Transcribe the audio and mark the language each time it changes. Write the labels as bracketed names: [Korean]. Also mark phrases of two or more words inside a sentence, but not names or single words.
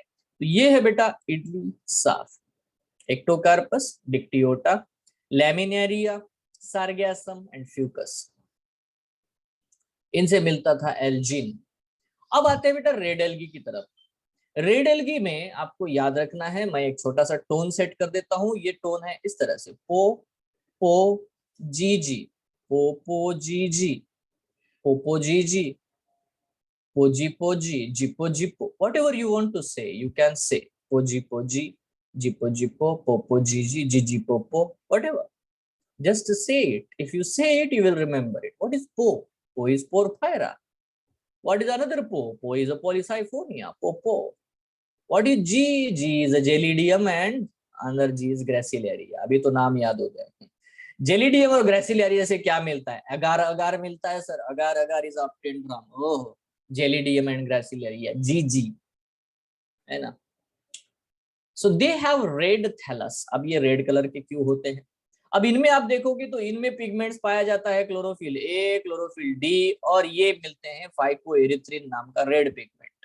[Hindi] तो ये है बेटा इडली साफ, एक्टोकार्पस, डिक्टियोटा, लैमिनेरिया, सार्गेसम एंड फ्यूकस, इनसे मिलता था एल्जीन। अब आते हैं बेटा [English] red algae [Hindi] की तरफ। [English] red algae [Hindi] में आपको याद रखना है, मैं एक छोटा सा [English] tone set [Hindi] कर देता हूं। ये टोन है इस तरह से, पो पो जी जी, पो पो जी जी, पोपोजीजी, पोजी, जिपो, [English] whatever you want to say, you can say पोजी, जिपो, पोपोजीजी, जिजिपोपो, whatever. Just say it. If you say it, you will remember it. What is po? Po is porphyra. What is another po? Po is a polysiphonia. Popo. What is G? G is a gelidium and another G is gracilaria. [Hindi] अभी तो नाम याद हो गए. जेलिडियम और ग्रेसिलेरिया से क्या मिलता है? अगार अगार मिलता है सर. [English] agar agar is obtained from oh gelidium and gracilaria. [Hindi] जी है ना. [English] so they have red thallus. [Hindi] अब ये [English] red colour [Hindi] के क्यों होते हैं? अब इनमें आप देखोगे तो इनमें पिगमेंट्स पाया जाता है [English] chlorophyll A, chlorophyll D, [Hindi] और ये मिलते हैं फाइकोएरिथ्रिन नाम का [English] red pigment.